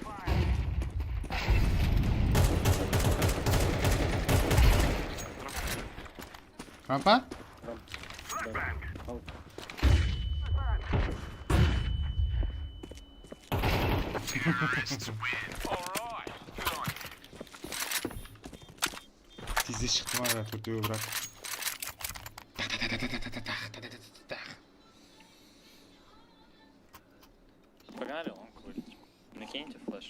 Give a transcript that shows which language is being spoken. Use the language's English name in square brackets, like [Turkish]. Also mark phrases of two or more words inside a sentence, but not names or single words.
[Russian] Рампа? [Turkish] Здесь çıktım abi, kutuyu bırak. [Russian] Погнали лонг курить. Накиньте флеш.